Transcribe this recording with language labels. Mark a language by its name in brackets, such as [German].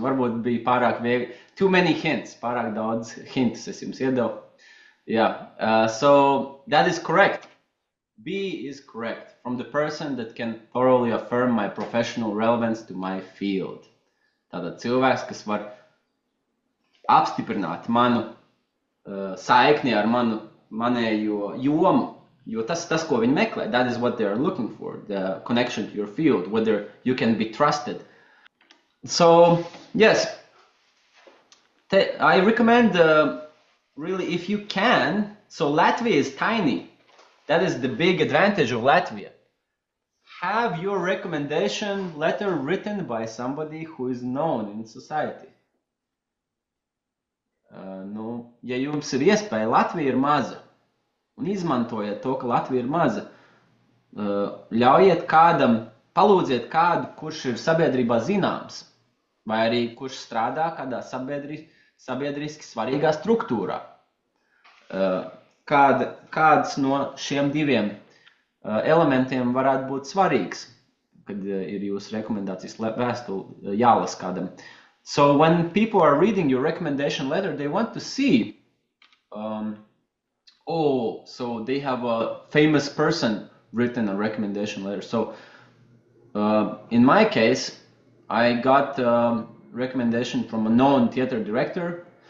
[Latvian] Varbūt bija pārāk viegli. [English] Too many hints. [Latvian] Pārāk daudz hints es jums iedevu. [English] Yeah. So that is correct. B is correct. From the person that can thoroughly affirm my professional relevance to my field. [Latvian] Tātad cilvēks, kas var apstiprināt manu saikni ar manējo jomu. Jo tas, ko viņi meklē, [English] that is what they are looking for, the connection to your field, whether you can be trusted. So, yes, I recommend, really, if you can, so Latvia is tiny. That is the big advantage of Latvia. Have your recommendation letter written by somebody who is known in society. [Latvian] Ja jums ir iespēja, Latvija ir maza. Un izmantojiet to, ka Latvija ir maza. Ļaujiet kādam, palūdziet kādu, kurš ir sabiedrībā zināms, vai arī kurš strādā kādā sabiedriski svarīgā struktūrā. Kāds no šiem diviem elementiem varētu būt svarīgs, kad ir jūsu rekomendācijas vēstule jālas kādam. [English] So when people are reading your recommendation letter, they want to see so they have a famous person written a recommendation letter. So in my case, I got a recommendation from a known theater director.